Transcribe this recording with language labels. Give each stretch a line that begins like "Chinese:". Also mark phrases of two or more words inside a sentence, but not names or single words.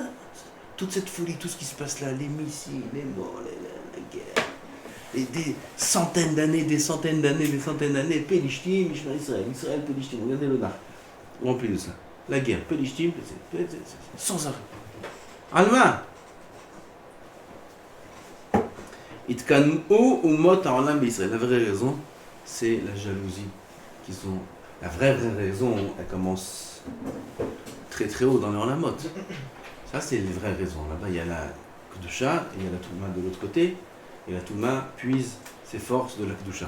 French: Toute cette folie, tout ce qui se passe là, les missiles, les morts, la guerre. Et des centaines d'années, Pélishtim, Israël, Pélishtim, regardez le Nar, rempli de ça. La guerre, Pélishtim, sans arrêt.
Hebrew: למה נתקנאו אומות העולם בישראל.
French: La vraie raison, c'est la jalousie qu'ils ont. La vraie raison, elle commence très très haut dans les olamot. Ça, c'est les vraies raisons. Là-bas, il y a la Kedusha et il y a la Touma de l'autre côté. Et la Touma puise ses forces de la Kedusha.